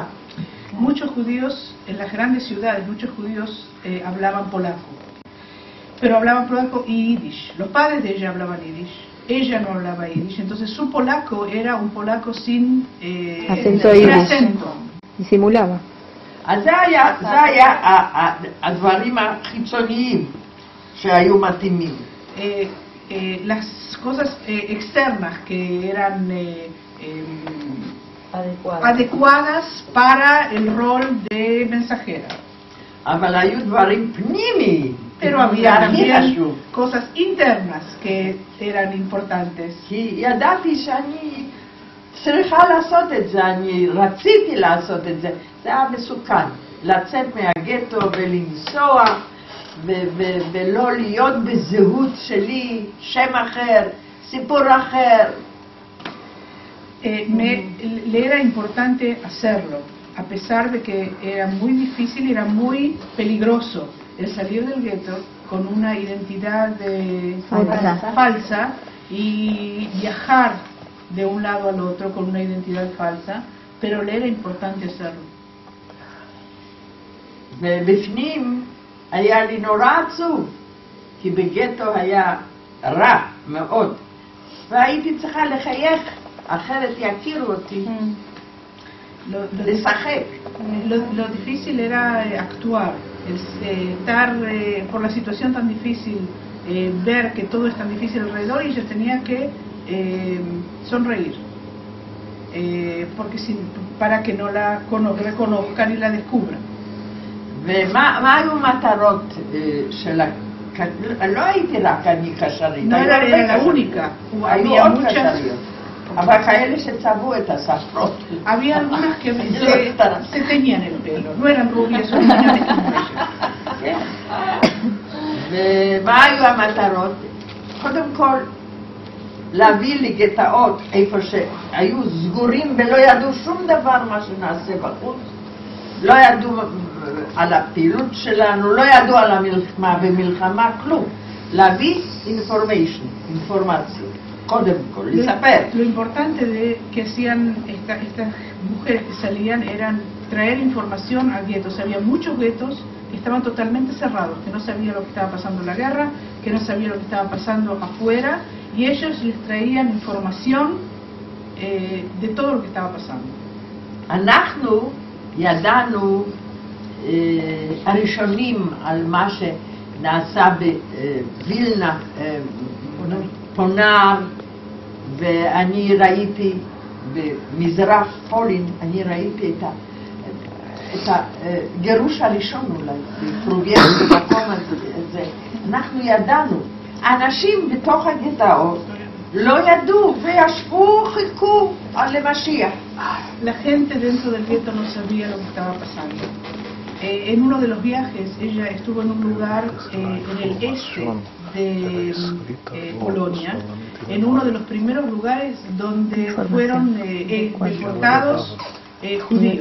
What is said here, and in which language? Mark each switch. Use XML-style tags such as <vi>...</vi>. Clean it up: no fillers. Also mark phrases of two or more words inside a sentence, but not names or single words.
<es>Muchos judíos, en las grandes ciudades, muchos judíos hablaban polaco, pero hablaban polaco y yiddish. Los padres de ella hablaban yiddish, ella no hablaba yiddish, entonces su polaco era un polaco sin acento. Y simulaba.</es> <he>אז זה היה הדברים החיצוניים שהיו מתאימים.</he> <es>Las cosas externas que eran adecuadas para el rol de mensajera.</es> <he>אבל היו דברים פנימיים.</he> <es>Pero había también cosas internas que eran importantes.</es> <he>כי ידעתי שאני צריכה לעשות את זה, אני רציתי לעשות את זה. זה היה מסוכן, לצאת מהגטו ולנסוע ולא להיות בזהות שלי, שם אחר, סיפור אחר.</he> <es>Le era importante hacerlo, a pesar de que era muy difícil y era muy peligroso el salir del gueto con una identidad falsa y viajar de un lado al otro con una identidad falsa, pero le era importante hacerlo.</es> <he>ובפנים היה לי נורא עצוב, כי בגטו היה רע מאוד, והייתי צריכה לחייך, אחרת יכירו אותי, לשחק.</he> <es>Lo difícil era actuar, estar por la situación tan difícil ver que todo es tan difícil alrededor y ella tenía que sonreír. Para que no la reconozcan y la descubran.</es> <he>ומה היו מטרות של לא הייתי רק אני קשרית,</he> <es>no era la única,</es> <he>היו עוד קשריות, אבל כאלה שצבעו את הספרות.</he> <es>había algunas que se teñían el pelo, no eran rubias o niñas como ella.</es> <he>ומה היו המטרות? קודם כל להביא לי גטאות איפה שהיו סגורים ולא ידעו שום דבר מה שנעשה בחוץ, לא ידעו על הפעילות שלנו, לא ידעו על המלחמה ומלחמה, כלום. להביא אינפורמציה, קודם כל, לספר.</he> <es>Lo importante de que hacían estas mujeres que salían eran traer información a guetos. Había muchos guetos que estaban totalmente cerrados, que no sabían lo que estaba pasando en la guerra, que no sabían lo que estaba pasando afuera, y ellos les traían información de todo lo que estaba pasando.</es> <he>אנחנו ידענו הראשונים על מה שנעשה בווילנה, פונר, ואני ראיתי במזרח פולין, אני ראיתי את הגירוש הראשון אולי, בפרוגייס, במקום הזה. אנחנו ידענו, אנשים בתוך הגטאות לא ידעו וישבו, חיכו למשיח.</he> <es>La gente dentro del gueto no sabía lo que estaba pasando. En uno de los viajes, ella estuvo en un lugar en el este de Polonia, en uno de los primeros lugares donde fueron deportados judíos.</es>